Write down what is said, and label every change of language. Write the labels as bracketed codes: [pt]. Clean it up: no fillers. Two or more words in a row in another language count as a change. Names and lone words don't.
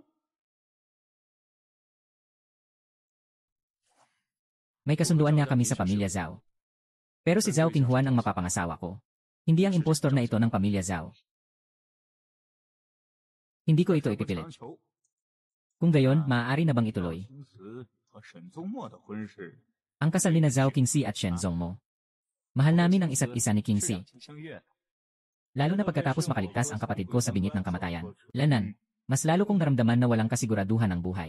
[tl] May kasunduan niya kami sa pamilya Zhao. Pero si Zhao King Juan ang mapapangasawa ko. Hindi ang impostor na ito ng pamilya Zhao. Hindi ko ito ipipilit. Kung gayon, maaari na bang ituloy? [zh] 青瓷和沈宗墨的婚事 [tl] Ang kasal ni na Zhao Qingxi at Shen Zongmo. Mahal namin ang isa't isa ni [zh] 是 Qingxi, 两情相悦的。 [tl] lalo na pagkatapos makaligtas ang kapatid ko sa bingit ng kamatayan. Lanan, mas lalo kong naramdaman na walang kasiguraduhan ang buhay.